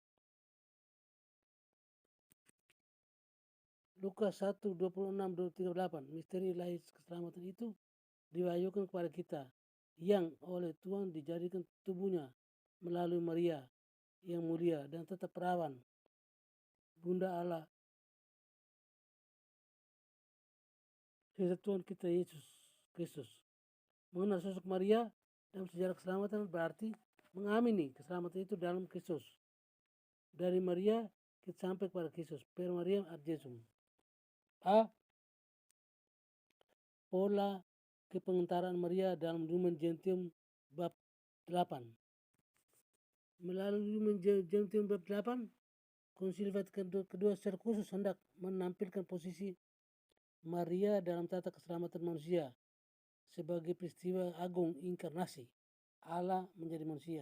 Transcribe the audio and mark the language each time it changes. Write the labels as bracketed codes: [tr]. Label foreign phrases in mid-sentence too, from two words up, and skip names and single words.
[id] Lukas 1:26-38, misteri lahir keselamatan itu diwahyukan kepada kita, yang oleh Tuhan dijadikan tubuhnya melalui Maria yang mulia dan tetap perawan, Bunda Allah, Tuhan kita Yesus Kristus. Mengenal sosok Maria dalam sejarah keselamatan berarti mengamini keselamatan itu dalam Kristus. Dari Maria kita sampai kepada Kristus. [la] Per Mariam ad Jesum. A. [id] Pola kepengentaraan Maria dalam Lumen Gentium bab 8. Melalui Lumen Gentium bab 8, Konsili Vatikan kedua secara khusus hendak menampilkan posisi Maria dalam tata keselamatan manusia sebagai peristiwa agung inkarnasi Allah menjadi manusia.